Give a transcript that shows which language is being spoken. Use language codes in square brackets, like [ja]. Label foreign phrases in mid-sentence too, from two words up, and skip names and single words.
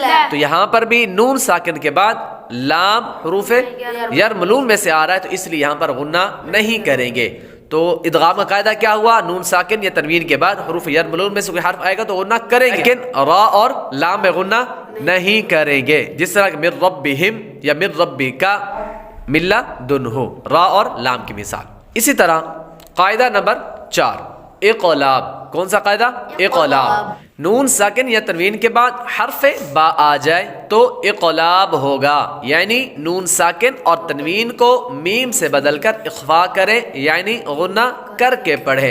[ur] تو یہاں پر بھی نون ساکن کے بعد لام حروف یرملون میں سے آ رہا ہے، تو اس لیے یہاں پر غنہ نہیں کریں گے۔ تو ادغام کا قاعدہ کیا ہوا؟ نون ساکن یا تنوین کے بعد حروف یرملون میں سے کوئی حرف آئے گا تو غنہ کریں گے، لیکن را اور لام میں غنہ نہیں کریں گے، جس طرح کہ [ar] من ربہم [ur] یا [ar] من ربک، ملہ دنہو، [ur] را اور لام کی مثال۔ اسی طرح قاعدہ نمبر 4، اقلاب۔ کون سا قاعدہ؟ اقلاب۔ نون ساکن یا تنوین کے بعد حرف با آ جائے تو اقلاب ہوگا، یعنی نون ساکن اور تنوین کو میم سے بدل کر اخفا کریں، یعنی غنہ کر کے پڑھیں۔